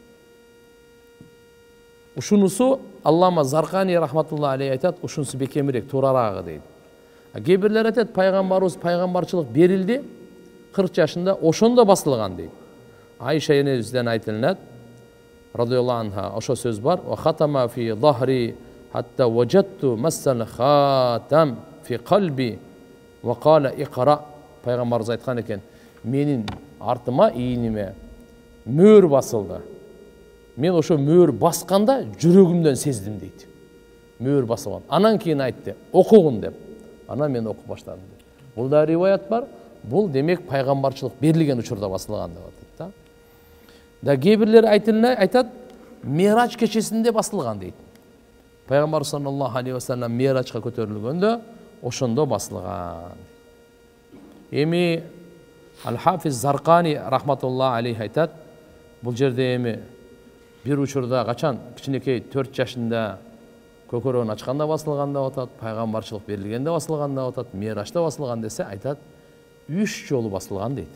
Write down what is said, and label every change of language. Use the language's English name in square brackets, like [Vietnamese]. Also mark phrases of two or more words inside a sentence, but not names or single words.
[Kyrgyz] Ушунусу Аллама Заркани [Arabic] رحمه الله عليه [Kyrgyz] айтат, ушунусу бекемирээк, туурараагы дейт. Кээ бирлер айтат, пайгамбарыбыз пайгамбарчылык берилди 40 жашында, ошондо басылган дейт. Айша энебизден айтылат, [Arabic] رضي الله عنها, [Kyrgyz] ошо сөз бар: [Arabic] "وختم في ظهري حتى وجدت مس الخاتم في قلبي وقال اقرأ." [Kyrgyz] Пайгамбарыбыз айткан экен, менин артыма, ийиниме мөөр басылды. Мен ошо мөөр басканда жүрөгүмдөн сездим дейт. Мөөр басылган. Анан кийин айтты, окугун деп. Анан мен окуп баштадым дейт. Бул да риваят бар. Бул демек пайгамбарчылык берилген учурда басылган деп атат да. Кээ бирлер айтат, Мирач кечесинде басылган дейт. Пайгамбар [Arabic] صلى الله عليه وسلم [Kyrgyz] Мирачка көтөрүлгөндө ошондо басылган. Эми Ал-Хафиз Заркани [Arabic] رحمه الله عليه [Kyrgyz] айтат, бул жерде эми бир учурда качан кичинекей 4 жашында көкөрөгүн ачканда басылган деп атат, пайгамбарчылык берилгенде басылган деп атат, Мирачта басылган десе, айтат 3 жолу басылган дейт.